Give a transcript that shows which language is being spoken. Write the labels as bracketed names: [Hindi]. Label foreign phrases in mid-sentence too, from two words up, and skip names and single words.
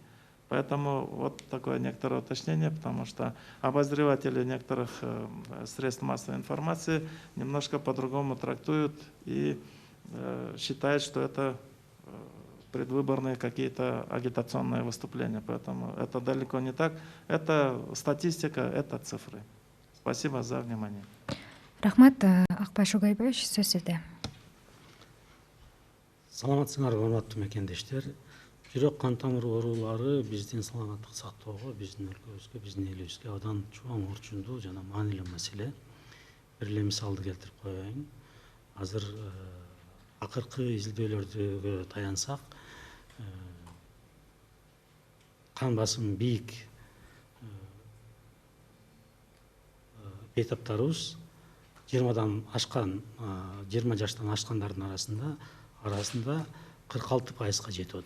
[Russian] Поэтому вот такое некоторое уточнение, потому что обозреватели некоторых средств массовой информации немножко по-другому трактуют и считают, что это предвыборные какие-то агитационные выступления. Поэтому это далеко не так. Это статистика, это цифры. Спасибо за внимание. [Kyrgyz] Рахмат, Акбай Шогайбаевич, сөз сизде. Саламатсыңарбы, урматтуу мекендештер. Жүрөк кан тамыры оорулары биздин саламаттык сактоого, биздин өлкөбүзгө, биздин элибизге абдан чоң орчундуу жана маанилүү маселе. Бир эле мисалды келтирип коеюн. Азыр акыркы изилдөөлөргө таянсак, кан басымы бийик бейтаптарыбыз 20 жаштан ашкандардын арасында 46%га жетип атат.